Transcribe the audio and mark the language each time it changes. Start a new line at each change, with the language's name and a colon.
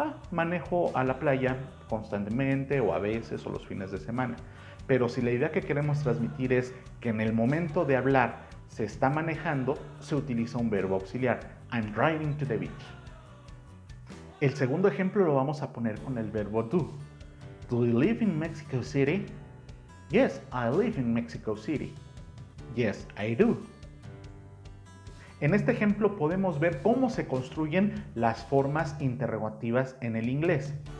Spanish: Manejo a la playa constantemente o a veces o los fines de semana. Pero si la idea que queremos transmitir es que en el momento de hablar se está manejando, se utiliza un verbo auxiliar.
English: I'm driving to the beach.
Spanish: El segundo ejemplo lo vamos a poner con el verbo do.
English: Do you live in Mexico City? Yes, I live in Mexico City. Yes, I do.
Spanish: En este ejemplo podemos ver cómo se construyen las formas interrogativas en el inglés.